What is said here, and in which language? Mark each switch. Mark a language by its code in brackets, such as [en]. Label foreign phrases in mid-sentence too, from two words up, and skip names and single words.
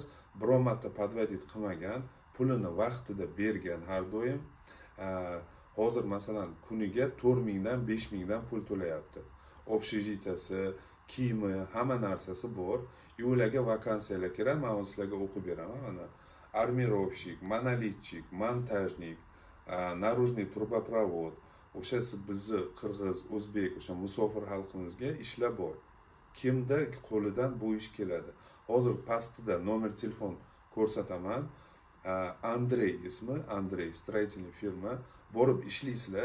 [uz] Biror marta podvodit qilmagan, pulini vaqtida bergan har doim. Hozir masalan kuniga 4000 dan 5000 dan pul to'layapti. Общежитияsi, kiyimi, hamma narsasi bor. Ularga vakansiyalar kerak, men sizlarga o'qib beraman. Mana armirovщик, monolitчик, montajnik, [ru] наружный трубопровод. [uz] O'sha bizni qirg'iz, o'zbek, o'sha musofir xalqimizga ishlar bor. Kimda qo'lidan bu ish keladi. Hozir pastida nomer telefon ko'rsataman. Andrey ismi, Andrey, строительный firma. Borib ishlaysizlar.